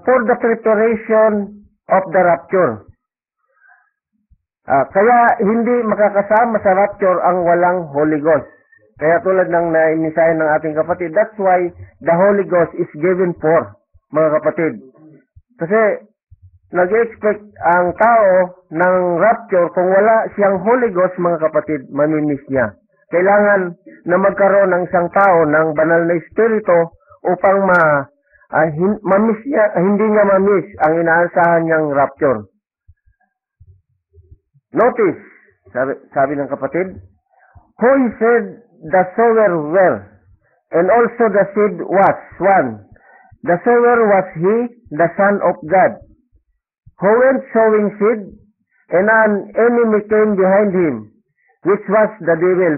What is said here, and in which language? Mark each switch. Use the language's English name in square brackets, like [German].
[English] For the preparation of the rapture. [Filipino] Kaya hindi makakasama sa rapture ang walang Holy Ghost. Kaya tulad ng nainisahin ng ating kapatid, [English] that's why the Holy Ghost is given for, [Filipino] mga kapatid. Kasi nag-expect ang tao ng rapture, kung wala siyang Holy Ghost, mga kapatid, mamimiss niya. Kailangan na magkaroon ng isang tao ng banal na espiritu upang mamiss niya, hindi niya mamiss ang inaasahan niyang rapture. [English] Notice, [Filipino] sabi ng kapatid, [English] who he said the sower were, and also the seed was one. The sower was he, the Son of God, who went sowing seed, and an enemy came behind him, which was the devil.